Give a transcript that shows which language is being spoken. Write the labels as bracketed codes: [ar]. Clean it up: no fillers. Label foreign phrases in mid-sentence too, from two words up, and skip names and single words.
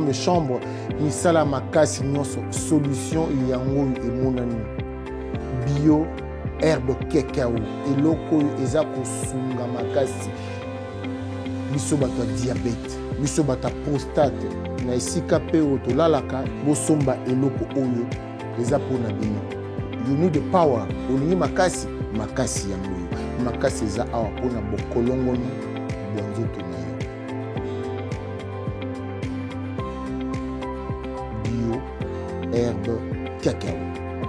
[ln] de chambre misala makasi nyonso solution yango emonani bio herbe cacao eloko eza kosunga makasi biso bato ya diabete biso bato ya prostate na esika mpe oyo tolalaka bosomba eloko oyo eza mpona bino [en] you need the power [ln] olingi makasi yango oyo makasi eza awa mpona bokolongoni bwa nzoto na yo bio herbe cacao.